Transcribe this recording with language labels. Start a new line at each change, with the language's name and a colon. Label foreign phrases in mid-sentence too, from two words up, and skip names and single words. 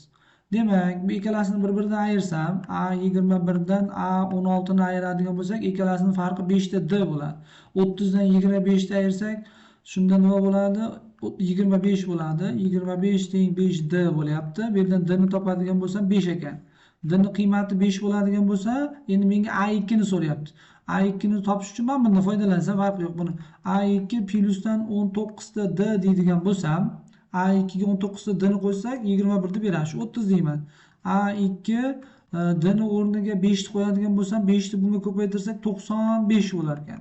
Uzbek: Demak, bu ikkalasini bir-biridan ayirsam, A21 dan A16 ni ayiradigan bo'lsak, ikkalasining farqi 5 ta D bo'ladi. 30 dan 25 ta ayirsak, shunda nima bo'ladi? 25 bo'ladi. 25 teng 5 D bo'lyapti. Bu yerdan D ni topadigan bo'lsam 5 ekan. D ni qiymati 5 bo'ladigan bo'lsa, endi menga A2 ni so'rayapti. A2 ni topish uchun men bundan foydalansam farqi yo'q buni. A2 plyusdan 19 ta D deydigan bo'lsam, A2 ga 19 ta D ni qo'ysak 21 deb beradi. Shu 30 deyman. A2 D ni o'rniga 5 ni qo'yadigan bo'lsam, 5 ni bunga ko'paytirsak 95 bo'lar ekan.